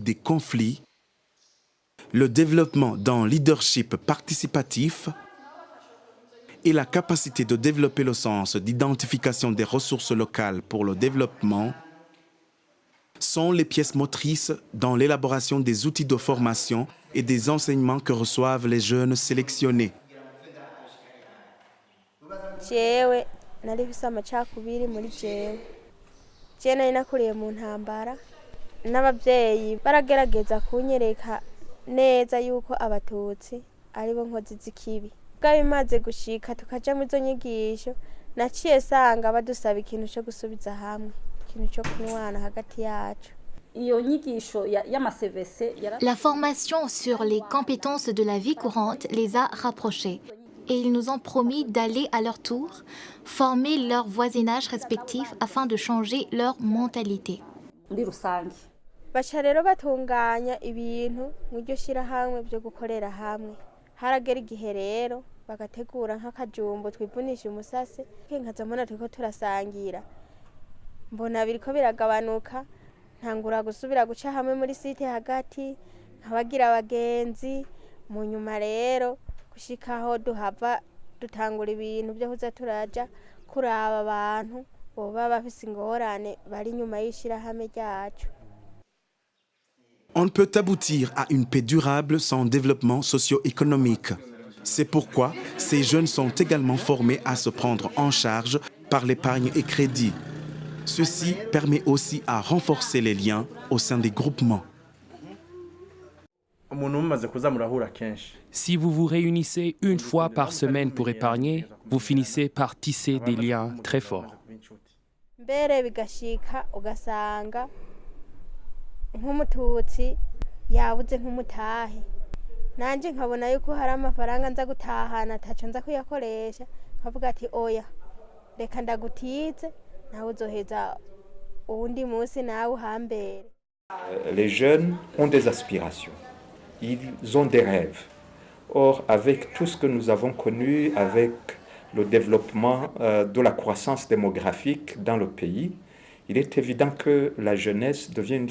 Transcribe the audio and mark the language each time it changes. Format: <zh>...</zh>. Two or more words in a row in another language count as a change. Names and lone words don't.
<fr>des conflits, le développement d'un leadership participatif et la capacité de développer le sens d'identification des ressources locales pour le développement sont les pièces motrices dans l'élaboration des outils de formation et des enseignements que reçoivent les jeunes sélectionnés.</fr> <rn>nari mfise amacakubiri muri jewe nari nakuriye mu ntambara n'abavyeyi baragerageza kunyereka neza yuko abatutsi aribo nkozi z'ikibi bwa bimaze gushika tukaja mu zo nyigisho naciye sanga badusaba ikintu cyo gusubiza hamwe ikintu cyo kunwana hagati yacu.</rn> <fr>La formation sur les compétences de la vie courante les a rapprochés. Et ils nous ont promis d'aller à leur tour former leur voisinage respectif afin de changer leur mentalité.</fr> <rn>Baca rero batunganya ibintu mu ryo shirahamwe byo gukorera hamwe. Haragera igihe rero bagategura nk'akajumbo twivunisha umusase nkaza mbona turiko turasangira. Mbona biriko biragabanuka ntangura gusubira guca hamwe muri site hagati nkabagira abagenzi mu nyuma rero gushikaho duhava dutangura ibintu byo kuza turaja kuraba abantu boba bafise ingorane bari nyuma y'ishirahamwe ryacu.</rn> <fr>On ne peut aboutir à une paix durable sans développement socio-économique. C'est pourquoi ces jeunes sont également formés à se prendre en charge par l'épargne et crédit. Ceci permet aussi à renforcer les liens au sein des groupements. Si vous vous réunissez une fois par semaine pour épargner, vous finissez par tisser des liens très forts.</fr> <rn>Mbere bigashika ugasanga nk'umututsi yabuze nk'umutahe nanje nkabona yuko hari amafaranga nza gutahana ataco nza kuyakoresha nkavuga ati oya reka ndagutize nawe uzoheza uwundi munsi nawe uhambere.</rn> <fr>Les jeunes ont des aspirations, ils ont des rêves. Or, avec tout ce que nous avons connu, avec le développement de la croissance démographique dans le pays, il est évident que la jeunesse devient une</fr>